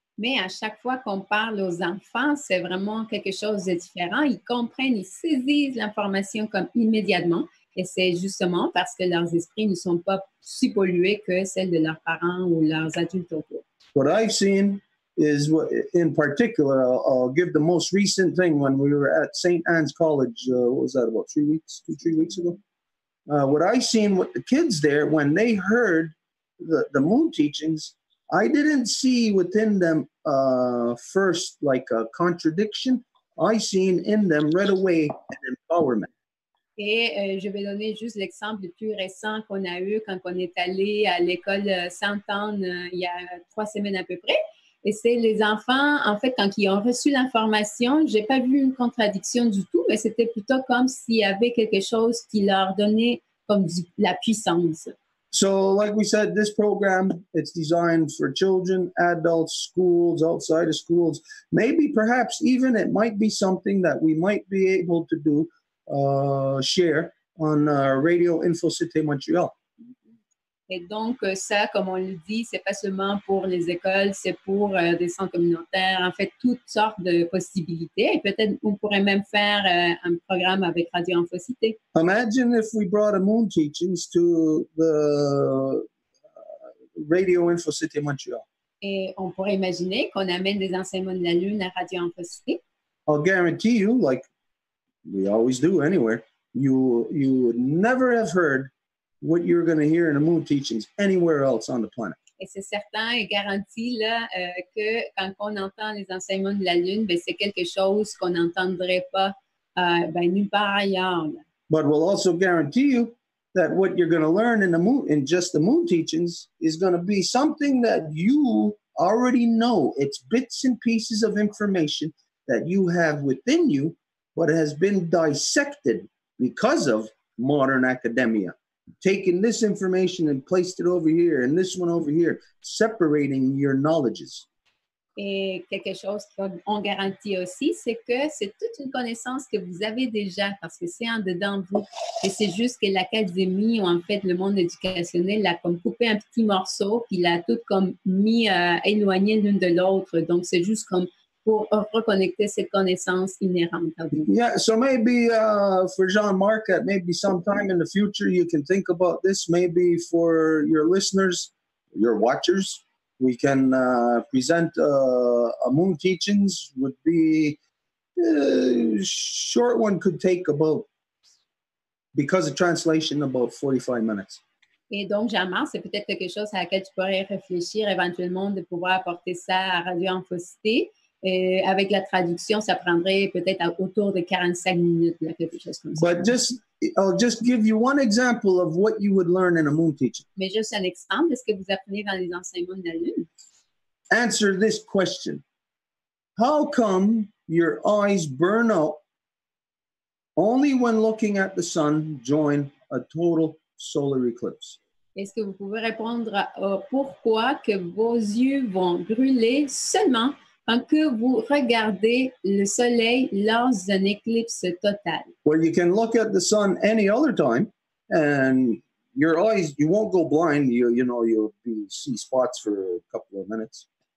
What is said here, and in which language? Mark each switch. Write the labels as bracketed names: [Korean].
[French] Mais à chaque fois qu'on parle aux enfants, c'est vraiment quelque chose de différent. Ils comprennent, ils saisissent l'information comme immédiatement. Et c'est justement parce que leurs esprits ne sont pas si pollués que celles de leurs parents ou leurs adultes autour. [English] What I've seen is, in particular, I'll give the most recent thing when we were at St. Anne's College, what was that, about 3 weeks ago? What I seen with the kids there, when they heard the moon teachings, I didn't see within them first like a contradiction. I seen in them right away an empowerment. [French] Et je vais donner juste l'exemple le plus récent qu'on a eu quand on est allé à l'école Sainte-Anne il y a 3 semaines à peu près. Et c'est les enfants, en fait, quand ils ont reçu l'information, j'ai pas vu une contradiction du tout, mais c'était plutôt comme s'il y avait quelque chose qui leur donnait comme la puissance. [English] So, like we said, this program, it's designed for children, adults, schools, outside of schools. Maybe, perhaps, even it might be something that we might be able to do, share on Radio Info Cité Montréal. [French] Et donc, ça, comme on le dit, c'est pas seulement pour les écoles, c'est pour des centres communautaires, en fait, toutes sortes de possibilités. Et peut-être on pourrait même faire un programme avec Radio Info Cité. [English] Imagine if we brought a moon teachings to the Radio Info Cité Montréal. [French] Et on pourrait imaginer qu'on amène des enseignements de la Lune à Radio Info Cité. [English] I'll guarantee you, like we always do anywhere, you would never have heard what you're going to hear in the moon teachings anywhere else on the planet. [French] Et c'est certain et garanti là, que quand on entend les enseignements de la Lune, ben, c'est quelque chose qu'on n'entendrait pas nulle part ailleurs. Là. [English] But we'll also guarantee you that what you're going to learn in just the moon teachings is going to be something that you already know. It's bits and pieces of information that you have within you, but has been dissected because of modern academia. Taking this information and placed it over here and this one over here, separating your knowledges. [French] Et quelque chose qu'on garantit aussi, c'est que c'est toute une connaissance que vous avez déjà parce que c'est en dedans de vous. Et c'est juste que l'académie ou en fait le monde éducationnel l'a comme coupé un petit morceau puis l'a tout comme mis éloigné l'une de l'autre. Donc c'est juste comme pour reconnecter cette connaissance inhérente à vous. [English] Yeah, so maybe for Jean-Marc, maybe sometime in the future you can think about this. Maybe for your listeners, your watchers, we can present a moon teachings. Would be short one could take about, because of translation, about 45 minutes. [French] Et donc, Jean-Marc, c'est peut-être quelque chose à laquelle tu pourrais réfléchir éventuellement de pouvoir apporter ça à Radio Infocité. Et avec la traduction, ça prendrait peut-être autour de 45 minutes, là, quelque chose comme ça. [English] But I'll just give you one example of what you would learn in a moon teaching. [French] Mais juste un exemple de ce que vous apprenez dans les enseignements de la Lune. [English] Answer this question. How come your eyes burn out only when looking at the sun during a total solar eclipse? [French] Est-ce que vous pouvez répondre à pourquoi que vos yeux vont brûler seulement quand que vous regardez le soleil lors d'une éclipse totale? [English] Well, you can look at the sun any other time, and your eyes, you won't go blind. You'll see spots for a couple of minutes.